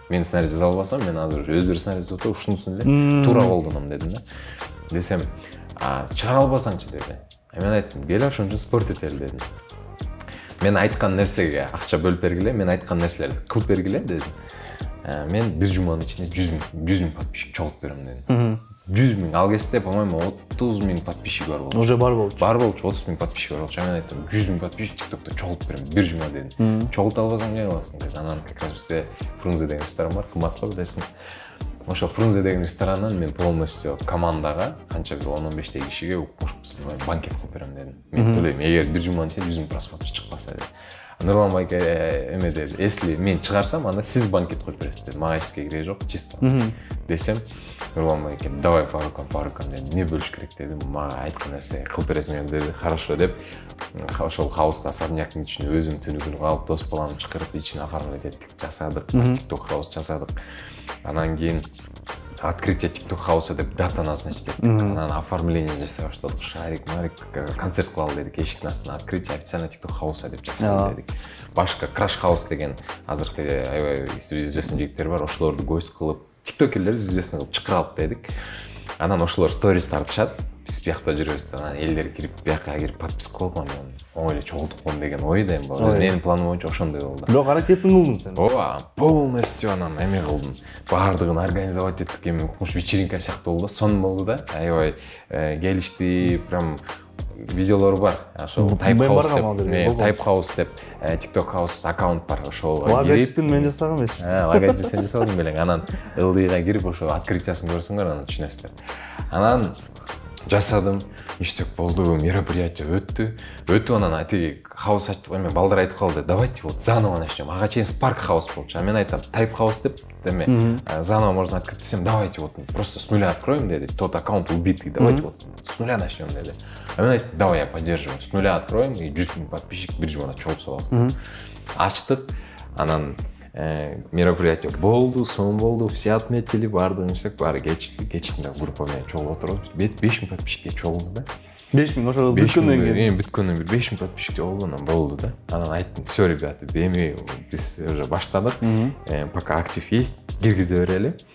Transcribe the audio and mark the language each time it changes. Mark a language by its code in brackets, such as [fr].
[ky] Мен сценарий жаза албасам, мен азыр өздөрү сценарий жазып атып, ушунусун эле туура колдоном дедим да. Десем, чыгара албасаңчы деди. Мен айттым, кел ошон үчүн спорт этели дедим. Мен айткан нерсеге акча бөлүп бергиле, мен айткан нерселерди кылып бергиле дедим. Мен бир жуманын ичинде 100 000 подписчик чогултуп берем дедим. 100 000, ал кезде, по-моему, 30 000 подписчик бар болчу. Уже бар болчу. Бар болчу, 30 000 подписчик бар болчу. Мен айттым, 100 000 подписчик TikTok'та чогултуп берем, бир жума дедим. Чогулта албасаң эмне кыласың деди. Анан как раз бизде Фрунзе деген ресторан бар, кымбатка билесиң. Ошо Фрунзе деген ресторандан мен полностью командага, канча бир 10-15 кишиге укмушпуз, банкет кылып берем дедим. Мен төлөйм, эгер бир жуманын ичинде 100 000 просмотр чыкпаса деди. Нурлан байке эме деди, если мен чыгарсам, анда сиз банкет коюп бересиз деди. Мага эч кереги жок, чисто. Десем, Нурлан байке, [ru] давай по рукам [ky] деди. Не бөлүш керек деди. Мага айткан нерсе кылып бересиң деди. Хорошо деп, ошол хауста особнякдын ичине өзүм түнүгүн алып, дос баламды чакырып, ичине оформлять эттик, жасадык, TikTok хаус жасадык. Анан кийин открытие TikTok хауса деп дата назначить эттик. Анан оформление жасай баштадык. Шарик, марик, концерт кылалы дедик. Эшиктин астына открытие официально TikTok хауса деп жасайлы дедик. Башка Crash House деген азыркы аябай известный жигиттер бар. Ошолорду гость кылып, тиктокерлерди известный кылып чакыралып дедик. Анан ошолор сторис тартышат. биз биякта жүрөбүз да, анан элдер кирип бияка кирип подписка кылып анан оңой эле чогултуп коем деген ойдойм. Менин планым боюнча ошондой болду. Бирок аракетин кылдың сен. Ооба, полностью анан эме кылдым. Баардыгын организовать эттик, эми укмуш вечеринка сыяктуу болду, сон болду да. Аябай келишти, прям видеолор бар. Ошол Type House деп TikTok House аккаунт бар. Ошол логотипин мен жасагам эмес. Логотип сен жасадың белең. Анан ылдыйга кирип ошо открытиясын көрсөңөр анан түшүнөсүздөр. Анан жасадым, иштеп болду, мероприятие өттү, анан атиги хаус ачтып, эме балдар айтып калды, [ru] давайте вот заново начнем. [ky] Ага чейин Spark House болчу, а мен айтам Type House деп, [ru] эме заново можно открыть десем, давайте вот просто с нуля откроем деди, тот аккаунт убитый, давайте вот с нуля начнем деди. [ky] А мен айтам, [ru] давай я поддерживаю, с нуля откроем [ky] и 100 000 подписчик бир жумада чогулуп салабыз. Ачтык, анан мероприятие болду, сон болду, все отметили, бардыгын иштеп, баары кечинде группа менен чогулуп отурбуз. 5 000 подписчикке чогулду да. 5 000 ошол бүткөндөн кийин. Бүткөндөн бир 5 000 подписчик чогулду, анан болду да. Анан айттым, [ru] все, ребята, [ky] эми биз уже баштадык, пока актив есть, киргизе берели.